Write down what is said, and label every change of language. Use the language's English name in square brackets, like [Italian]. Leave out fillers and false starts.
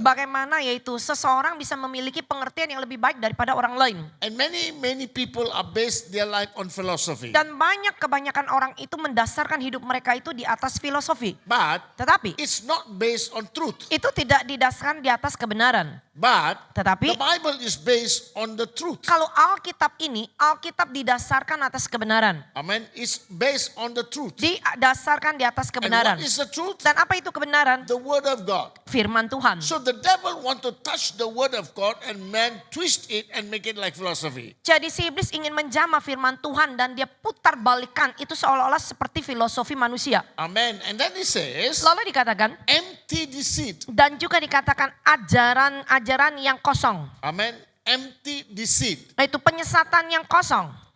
[Indonesian] Bagaimana yaitu seseorang bisa memiliki pengertian yang lebih baik daripada orang lain. [English] And many people are based their life on philosophy. [Indonesian] Dan kebanyakan orang itu mendasarkan hidup mereka itu di atas filosofi. [English] But [Indonesian] Tetapi [English] it's not based on truth. [Indonesian] itu tidak didasarkan di atas kebenaran. [English] But [Indonesian] Tetapi [English] the Bible is based on the truth. [Indonesian] kalau Alkitab ini, Alkitab didasarkan atas kebenaran. [English] Amen. It's based on the truth. [Indonesian] Didasarkan di atas [English] And [Indonesian] kebenaran. [English] what is the truth? [Indonesian] Dan apa itu kebenaran? [English] The word of God. [Indonesian] Firman Tuhan. [English] So the devil want to touch the word of God and man twist it and make it like philosophy. [Indonesian] Jadi si iblis ingin menjamah firman Tuhan dan dia putar balikan itu seolah-olah seperti filosofi manusia. [English] Amen. And then he says, [Indonesian] Lalu dikatakan [English] empty deceit. [Indonesian] dan juga dikatakan ajaran yang kosong. [English] Amen. Empty deceit. [Indonesian] Itu penyesatan yang kosong.